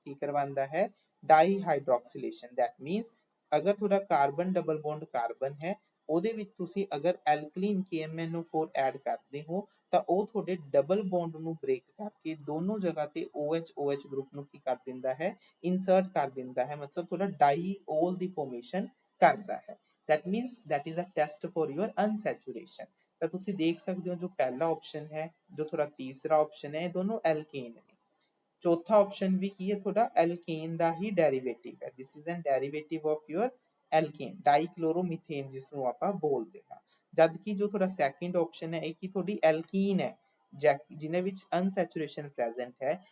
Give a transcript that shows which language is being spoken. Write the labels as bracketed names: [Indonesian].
[Punjabi] ਕੀ ਕਰਵਾਉਂਦਾ ਹੈ, ਡਾਈਹਾਈਡਰੋਕਸੀਲੇਸ਼ਨ। That means ਅਗਰ ਤੁਹਾਡਾ ਕਾਰਬਨ ਡਬਲ ਬੌਂਡ ਕਾਰਬਨ ਹੈ ਉਹਦੇ ਵਿੱਚ ਤੁਸੀਂ ਅਗਰ ਐਲਕਲੀਨ KMnO4 ਐਡ ਕਰਦੇ ਹੋ ਤਾਂ ਉਹ ਤੁਹਾਡੇ ਡਬਲ ਬੌਂਡ ਨੂੰ ਬ੍ਰੇਕ ਕਰਕੇ ਦੋਨੋਂ ਜਗ੍ਹਾ ਤੇ OH ਗਰੁੱਪ ਨੂੰ ਕੀ ਕਰ ਦਿੰਦਾ ਹੈ, ਇਨਸਰਟ ਕਰ ਦਿੰਦਾ ਹੈ, ਮਤਲਬ ਤੁਹਾਡਾ ਡਾਈਓਲ ਦੀ ਫਾਰਮੇਸ਼ਨ ਕਰਦਾ ਹੈ। [English] that means that is a test for your unsaturation। [Punjabi] ਤਾਂ ਤੁਸੀਂ ਦੇਖ ਸਕਦੇ ਹੋ ਜੋ ਪਹਿਲਾ ਆਪਸ਼ਨ ਹੈ, ਜੋ ਤੁਹਾਡਾ ਤੀਸਰਾ ਆਪਸ਼ਨ ਹੈ, ਇਹ ਦੋਨੋਂ ਐਲਕੇਨ ਨੇ। ਚੌਥਾ ਆਪਸ਼ਨ ਵੀ ਕੀ ਹੈ, ਤੁਹਾਡਾ ਐਲਕੇਨ ਦਾ ਹੀ ਡੈਰੀਵੇਟਿਵ ਹੈ, [English] this is an derivative of your alkane, [Punjabi] ਡਾਈਕਲੋਰੋਮੀਥੇਨ ਜਿਸ ਨੂੰ ਆਪਾਂ ਬੋਲਦੇ ਹਾਂ। ਜਦ ਕਿ ਜੋ ਤੁਹਾਡਾ ਸੈਕਿੰਡ ਆਪਸ਼ਨ ਹੈ ਇਹ ਕੀ ਤੁਹਾਡੀ ਐਲਕੀਨ ਹੈ ਜਿਹਨੇ ਵਿੱਚ ਅਨਸੈਚੁਰੇਸ਼ਨ ਪ੍ਰੈਜ਼ੈਂਟ ਹੈ।